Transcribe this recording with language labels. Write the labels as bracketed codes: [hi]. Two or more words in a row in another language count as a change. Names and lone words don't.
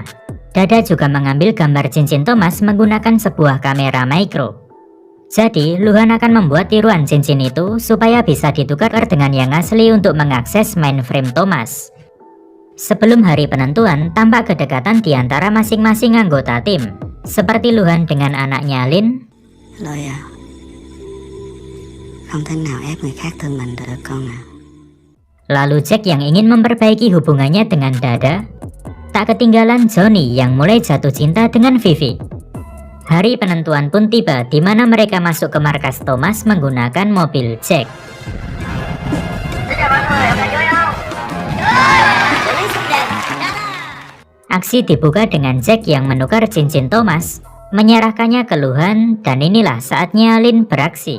[id] Dada juga mengambil gambar cincin Thomas menggunakan sebuah kamera mikro. Jadi, Luhan akan membuat tiruan cincin itu supaya bisa ditukar dengan yang asli untuk mengakses mainframe Thomas. Sebelum hari penentuan, tampak kedekatan di antara masing-masing anggota tim, seperti Luhan dengan anaknya Lin. [vi] Lôi à, không thể nào ép người khác thương mình được con à. [id] Lalu Jack yang ingin memperbaiki hubungannya dengan Dada. Tak ketinggalan Johnny yang mulai jatuh cinta dengan Vivi. Hari penentuan pun tiba di mana mereka masuk ke markas Thomas menggunakan mobil Jack. Aksi dibuka dengan Jack yang menukar cincin Thomas, menyerahkannya ke Luhan, dan inilah saatnya Lin beraksi.